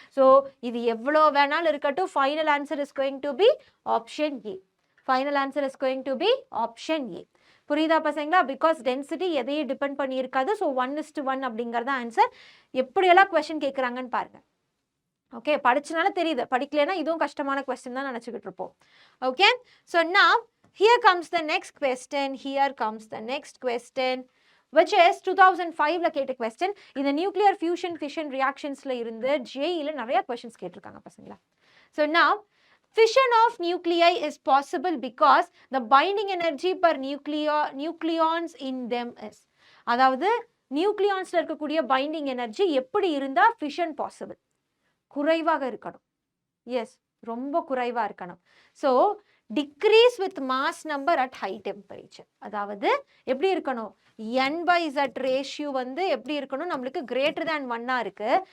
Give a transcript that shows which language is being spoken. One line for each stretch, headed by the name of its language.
English: so
Tamil: இது எவ்வளோ வேணாலும் இருக்கட்டும்,
English: Final answer is going to be option A. Final answer is going to be option A.
Tamil: புரியுதா பசங்களா? பிகாஸ் டென்சிட்டி எதையும் டிபெண்ட் பண்ணி இருக்காது. ஸோ 1:1 அப்படிங்கிறது ஆன்சர். எப்படியெல்லாம் கொஸ்டின் கேட்குறாங்கன்னு பாருங்க. ஓகே, படிச்சனால தெரியுது, படிக்கலைன்னா இதுவும் கஷ்டமான கொஸ்டின் தான் நினச்சிக்கிட்டு இருப்போம்.
English: Okay, so now here comes the next question. Here comes the next question, which is
Tamil: 2005ல கேட்ட கொஸ்டின். இந்த நியூக்ளியர் ஃபியூஷன் ஃபிஷன் ரியாக்ஷன்ஸ்ல இருந்து ஜேஇல நிறைய கொஸ்டின்ஸ் கேட்டிருக்காங்க பசங்களா.
English: So now fission of nuclei is possible because the binding energy per nucleons in them is.
Tamil: அதாவது நியூக்ளியான்ஸ்ல இருக்கக்கூடிய binding energy எப்படி இருந்தா ஃபிஷன் பாசிபிள்? குறைவாக இருக்கணும். எஸ், ரொம்ப குறைவா இருக்கணும். So
English: Decrease with mass number at high temperature.
Tamil: அதாவது எப்படி இருக்கணும், n/z ரேஷியோ வந்து எப்படி இருக்கணும், நம்மளுக்கு கிரேட்டர் தேன் 1 இருக்கு.